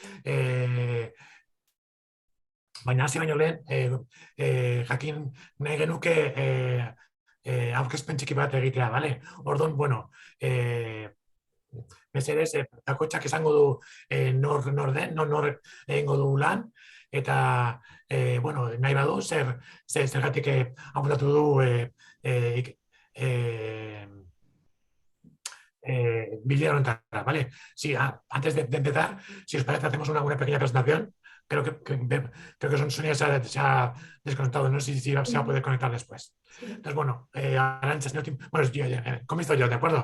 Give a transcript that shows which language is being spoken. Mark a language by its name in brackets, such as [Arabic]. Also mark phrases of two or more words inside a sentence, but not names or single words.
[Basque] Baina hasi baino lehen, jakin nahi genuke aurkezpen txiki bat egitea, bale? Orduan, bueno, mesedez, bakoitzak esango du nor den, nor egingo du lan, eta, bueno, nahi badu, zergatik apuntatu du Villa Orientada, ¿vale? [Spanish] Sí, antes de empezar, si os parece, hacemos una pequeña presentación. Creo que Sonia se ha desconectado, no sé si se va a poder conectar después. Entonces, bueno, Arantxa, bueno, comienzo yo, ¿de acuerdo?